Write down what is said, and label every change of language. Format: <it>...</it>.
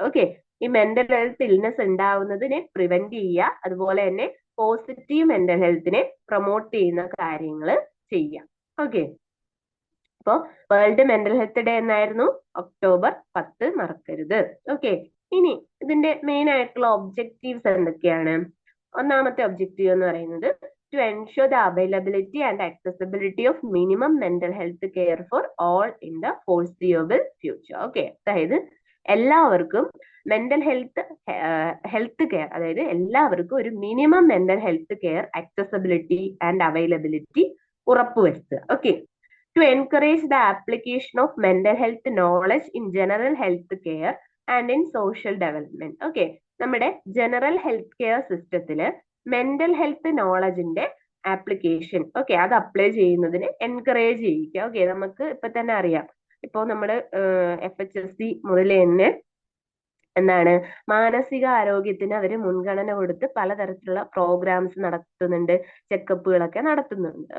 <ml>Okay, ഈ mental health illness ഉണ്ടാവുന്നതിനെ prevent ചെയ്യുക, അതുപോലെ തന്നെ പോസിറ്റീവ് മെന്റൽ ഹെൽത്തിനെ പ്രൊമോട്ട് ചെയ്യുന്ന കാര്യങ്ങൾ ചെയ്യാം. ഓക്കെ, അപ്പോ വേൾഡ് മെന്റൽ ഹെൽത്ത് ഡേ എന്നായിരുന്നു? ഒക്ടോബർ 10, മറക്കരുത്. ഓക്കെ, ഇനി ഇതിന്റെ മെയിൻ ആയിട്ടുള്ള ഒബ്ജക്റ്റീവ്സ് എന്തൊക്കെയാണ്? ഒന്നാമത്തെ ഒബ്ജക്റ്റീവ് എന്ന് പറയുന്നത്</ml> <en>to ensure the availability and accessibility of minimum mental health care for all in the foreseeable future.</en> <ml>Okay, അതായത് എല്ലാവർക്കും മെന്റൽ ഹെൽത്ത് കെയർ, അതായത് എല്ലാവർക്കും ഒരു minimum mental health care</ml> <en>accessibility and availability</en> <ml>ഉറപ്പുവരുത്തുക.</ml> <en>Okay, to encourage the application of mental health knowledge in general health care and in social development.</en> <ml>Okay, നമ്മുടെ general health care സിസ്റ്റത്തില് mental health നോളജിന്റെ application, okay, അത് apply ചെയ്യുന്നതിന് encourage ചെയ്യിക്കുക. Okay, നമുക്ക് ഇപ്പൊ തന്നെ അറിയാം, ഇപ്പോ നമ്മുടെ FHSC മുതൽ തന്നെ എന്താണ് മാനസിക ആരോഗ്യത്തിന് അവര് മുൻഗണന കൊടുത്ത് പലതരത്തിലുള്ള പ്രോഗ്രാംസ് നടത്തുന്നുണ്ട്, ചെക്കപ്പുകളൊക്കെ നടത്തുന്നുണ്ട്.</ml>